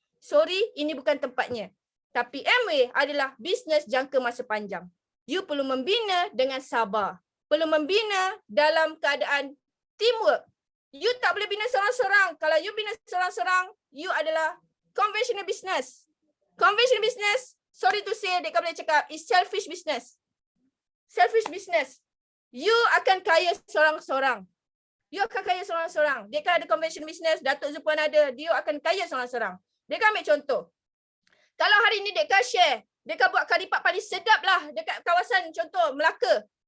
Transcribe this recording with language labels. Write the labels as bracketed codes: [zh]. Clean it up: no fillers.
[ms] Sorry, ini bukan tempatnya. Tapi Amway adalah bisnes jangka masa panjang. You perlu membina dengan sabar. Perlu membina dalam keadaan teamwork. You tak boleh bina seorang-seorang. Kalau you bina seorang-seorang, you adalah conventional business. [en] Conventional business, sorry to say, [ms] Deka boleh cakap, [en] is selfish business. Selfish business. [ms] You akan kaya seorang-seorang. You akan kaya seorang-seorang. Deka ada conventional business, Datuk Zupuan ada, dia akan kaya seorang-seorang. Deka ambil contoh. Kalau hari ni Deka share, Deka buat kari pak paling sedap lah dekat kawasan contoh Melaka.